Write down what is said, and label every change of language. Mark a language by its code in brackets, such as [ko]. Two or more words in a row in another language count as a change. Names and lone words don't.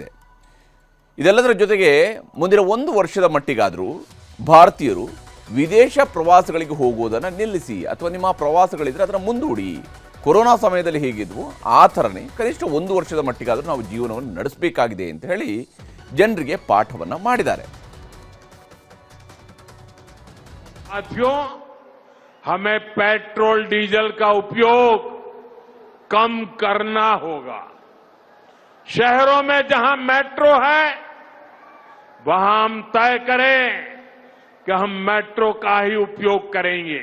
[kn] ಇದೆಲ್ಲದರ ಜೊತೆಗೆ ಮುಂದಿನ 1 ವರ್ಷದ ಮಟ್ಟಿಗಾದರೂ ಭಾರತೀಯರು ವಿದೇಶ ಪ್ರವಾಸಗಳಿಗೆ ಹೋಗುವುದನ್ನು ನಿಲ್ಲಿಸಿ, ಅಥವಾ ನಿಮ್ಮ ಪ್ರವಾಸಗಳಿದ್ದರೆ ಅದನ್ನು ಮುಂದೂಡಿ. ಕೊರೋನಾ ಸಮಯದಲ್ಲಿ ಹೇಗಿದ್ವು ಆ ಥರನೇ ಕನಿಷ್ಠ 1 ವರ್ಷದ ಮಟ್ಟಿಗಾದರೂ ನಾವು ಜೀವನವನ್ನು ನಡೆಸಬೇಕಾಗಿದೆ ಅಂತ ಹೇಳಿ ಜನರಿಗೆ ಪಾಠವನ್ನು ಮಾಡಿದ್ದಾರೆ. [hi] हमें पेट्रोल डीजल का उपयोग कम करना होगा. शहरों में जहां मेट्रो है वहां हम तय करें कि हम मेट्रो का ही उपयोग करेंगे.